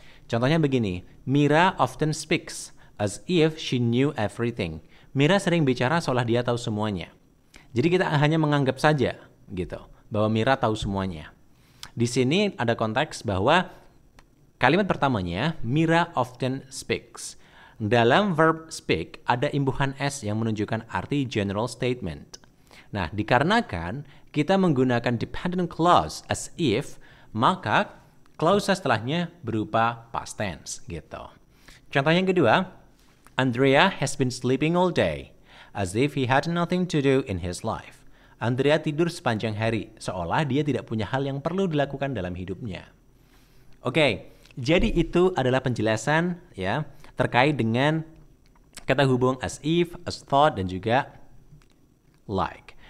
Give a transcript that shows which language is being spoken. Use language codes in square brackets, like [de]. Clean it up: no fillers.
[id] Contohnya begini, [en] Mira often speaks as if she knew everything. [id] Mira sering bicara seolah dia tahu semuanya. Jadi kita hanya menganggap saja gitu bahwa Mira tahu semuanya. Di sini ada konteks bahwa kalimat pertamanya [en] Mira often speaks. [id] Dalam verb speak ada imbuhan s yang menunjukkan arti general statement. Nah, dikarenakan kita menggunakan dependent clause as if, maka clause setelahnya berupa past tense gitu. Contoh yang kedua, [en] Andrea has been sleeping all day as if he had nothing to do in his life. [id] Andrea tidur sepanjang hari, seolah dia tidak punya hal yang perlu dilakukan dalam hidupnya. Oke, jadi itu adalah penjelasan ya terkait dengan kata hubung as if, as thought, dan juga like.